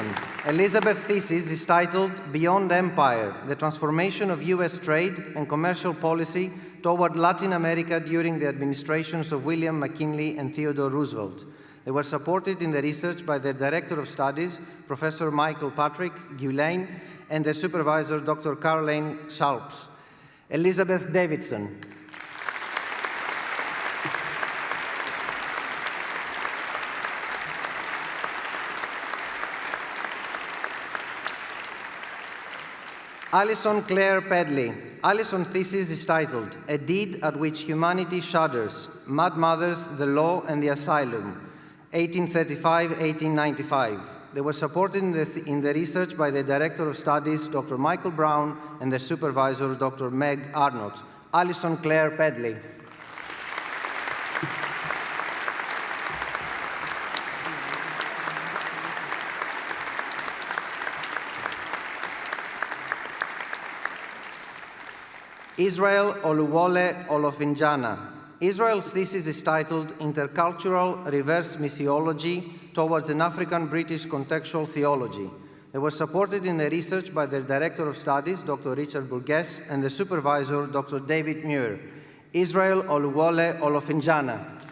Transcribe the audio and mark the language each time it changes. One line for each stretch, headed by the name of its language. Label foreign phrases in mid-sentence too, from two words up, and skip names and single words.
English: Elizabeth's thesis is titled Beyond Empire, the Transformation of U.S. Trade and Commercial Policy Toward Latin America During the Administrations of William McKinley and Theodore Roosevelt. They were supported in the research by their Director of Studies, Professor Michael Patrick Guillain, and their Supervisor, Dr. Caroline Schalps. Elizabeth Davidson. Alison Claire Pedley. Alison's thesis is titled A Deed at Which Humanity Shudders, Mad Mothers, the Law and the Asylum, 1835-1895. They were supported in the research by the Director of Studies, Dr. Michael Brown, and the Supervisor, Dr. Meg Arnott. Alison Claire Pedley. Israel Oluwole Olofinjana. Israel's thesis is titled Intercultural Reverse Missiology Towards an African-British Contextual Theology. They were supported in the research by their Director of Studies, Dr. Richard Burgess, and the Supervisor, Dr. David Muir. Israel Oluwole Olofinjana.